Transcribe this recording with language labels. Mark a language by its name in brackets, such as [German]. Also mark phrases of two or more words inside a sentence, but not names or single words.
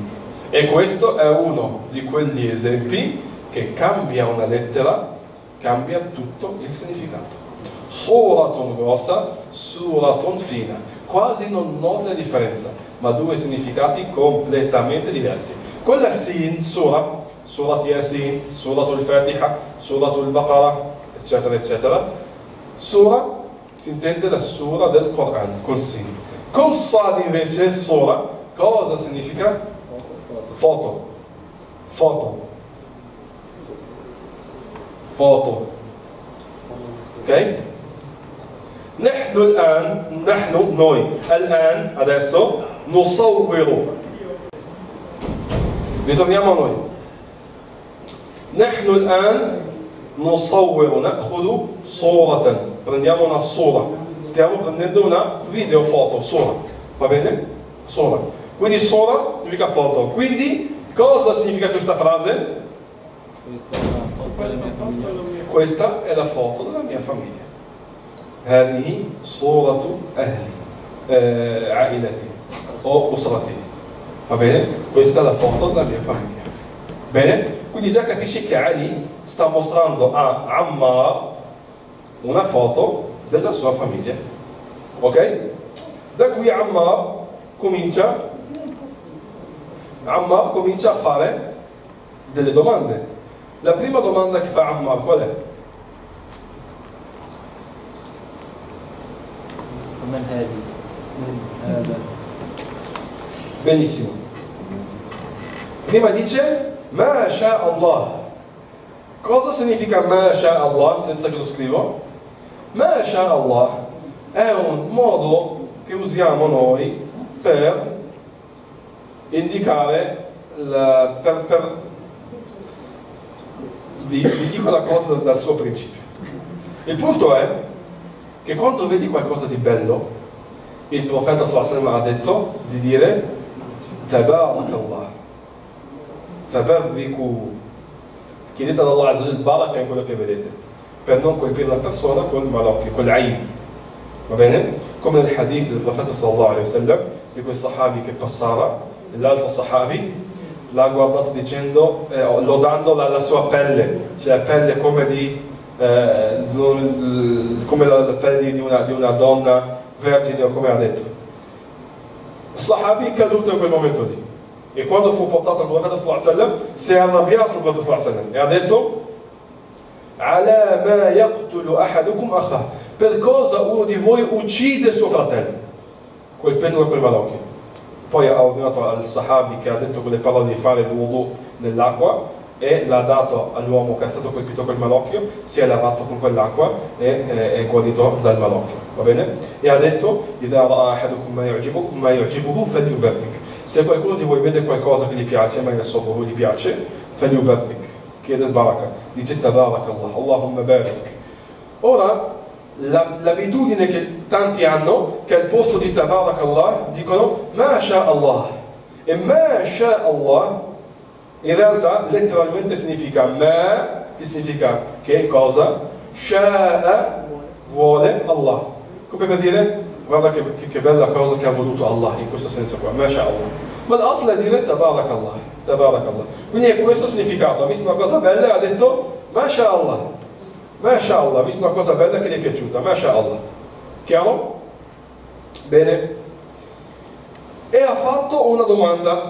[Italian] E questo è uno di quegli esempi che cambia una lettera, cambia tutto il significato. Suratun grossa, suratun fina. Quasi non nota differenza, ma due significati completamente diversi. Con la sin, sura, surat Yasin, suratul Fatiha, suratul Baqarah, eccetera, eccetera. Sura si intende la sura del Quran, con sin. Con sad invece, sura, cosa significa? Foto. Foto. Foto. Ok? Noi, الآن, adesso, نصور. Ritorniamo a noi. [Arabic] نحن الآن نصور, نأخذ صورة. [Italian] Prendiamo una sura. Stiamo prendendo una videofoto, sura. Va bene? Sura. Quindi sura significa foto. Quindi cosa significa questa frase? Questa è la foto della mia famiglia. [Arabic] هذه صورة أهلي عائلتي o أسرتي. [Italian] Va bene? Questa è la foto della mia famiglia. Bene? Quindi già capisci che Ali sta mostrando a Ammar una foto della sua famiglia. Ok? Da qui Ammar comincia a fare delle domande. La prima domanda che fa Ammar qual è? Benissimo. Prima dice [Arabic] ما شاء الله. [Italian] Cosa significa [Arabic] ما شاء الله [Italian] senza che lo scrivo? [Arabic] ما شاء الله [Italian] è un modo che usiamo noi per indicare vi dico la cosa dal suo principio. Il punto è che quando vedi qualcosa di bello, il profeta [Arabic] صلى الله عليه وسلم [Italian] ha detto di dire Tabarakallah, Fabarriku, chiedete ad [Arabic] الله عز وجل [Italian] baraka in quello che vedete, per non colpire la persona col malocchio, col ayn. Va bene? Come nel hadith del profeta [Arabic] صلى الله عليه وسلم, [Italian] di quel sahabi che passava, l'altro sahabi l'ha guardato dicendo, lodando la sua pelle, cioè la pelle come la pelle di una donna vergine, come ha detto. Il sahabi è caduto in quel momento lì. E quando fu portato al profeta [Arabic] صلى الله عليه وسلم, [Italian] si è arrabbiato il profeta [Arabic] صلى الله عليه وسلم [Italian] e ha detto [Arabic] على ما يقتل أحدكم أخاه. [Italian] Per cosa uno di voi uccide suo fratello? Colpendolo quel malocchio. Poi ha ordinato al sahabi che ha detto quelle parole di fare il wudu nell'acqua e l'ha dato all'uomo che è stato colpito col malocchio, si è lavato con quell'acqua e è guarito dal malocchio. Va bene? E ha detto [Arabic] إذا رأى أحدكم ما يعجبه فليبرك. [Italian] Se qualcuno di voi vede qualcosa che gli piace, ma il suo gli piace, فليبرك. Chiede il baraka, dice Tabarakallah, [Arabic] اللهم بارك. [Italian] Ora, l'abitudine che tanti hanno, che al posto di Tabarakallah dicono [Arabic] ما شاء الله. [Italian] E [Arabic] ما شاء الله [Italian] in realtà letteralmente significa Ma, che significa che cosa? Sha'a, vuole Allah. Come per dire, guarda che bella cosa che ha voluto Allah, in questo senso qua, [Arabic] ما شاء الله. [Italian] Ma l'asla è dire [Arabic] تبارك الله، تبارك الله. [Italian] Quindi è questo significato, ha visto una cosa bella e ha detto [Arabic] ما شاء الله، ما شاء الله, [Italian] ha visto una cosa bella che gli è piaciuta, MashaAllah. Chiaro? Bene. E ha fatto una domanda.